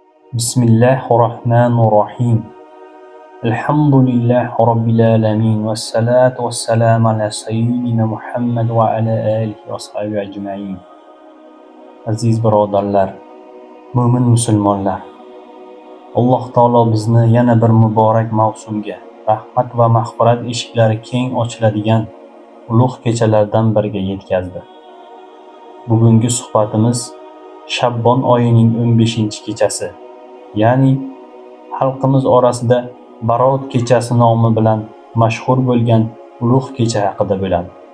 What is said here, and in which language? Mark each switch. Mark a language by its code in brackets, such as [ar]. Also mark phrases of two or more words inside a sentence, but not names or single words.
[ar] بسم الله الرحمن الرحيم. الحمد لله رب العالمين والصلاة والسلام على سيدنا محمد وعلى آله وصحبه أجمعين. [uz] Aziz birodarlar, mo'min musulmonlar, Alloh taolo bizni yana bir muborak mavsumga, rahmat va mag'firat eshiklari keng ochiladigan ulug' kechalardan biriga yetkazdi. Bugungi suhbatimiz Shabbon oyining 15-kechasi, ya'ni xalqimiz orasida Barot kechasi nomi bilan mashhur bo'lgan ulug' kecha haqida bo'ladi.